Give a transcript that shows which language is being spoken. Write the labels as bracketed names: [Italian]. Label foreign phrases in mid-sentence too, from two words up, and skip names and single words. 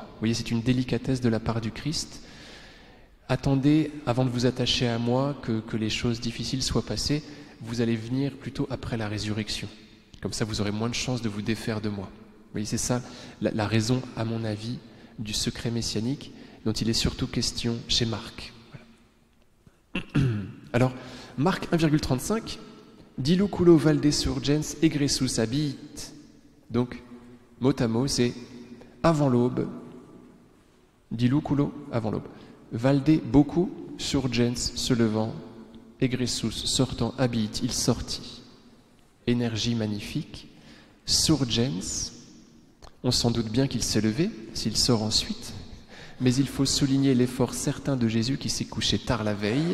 [French] Vous voyez, c'est une délicatesse de la part du Christ. Attendez, avant de vous attacher à moi, que les choses difficiles soient passées, vous allez venir plutôt après la résurrection. Comme ça, vous aurez moins de chances de vous défaire de moi. Vous voyez, c'est ça la raison, à mon avis, du secret messianique dont il est surtout question chez Marc. Voilà. Alors, Marc 1,35, [Latin] Dilu culo valde surgens egressus habit. [French] Donc, mot à mot, c'est avant l'aube. [Latin] Dilu culo, [French] avant l'aube. Valde, beaucoup, surgens, se levant, egressus, sortant, habit, il sortit. Énergie magnifique. Surgens, on s'en doute bien qu'il s'est levé, s'il sort ensuite, mais il faut souligner l'effort certain de Jésus qui s'est couché tard la veille.